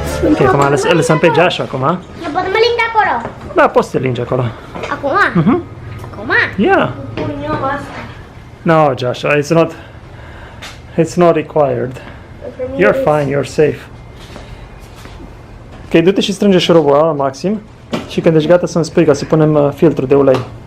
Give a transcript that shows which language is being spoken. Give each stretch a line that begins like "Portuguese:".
Romanian: Ok, acum îl lăsăm pe Joshua acum. Eu pot să mă ling acolo. Da, poți să te lingi acolo. Acum? Acum?
English: Yeah. No, Joshua, it's not required. You're fine, you're safe.
Romanian: Ok, du-te și strânge șurubul ăla la maxim și când ești gata să-mi spui ca să punem filtru de ulei.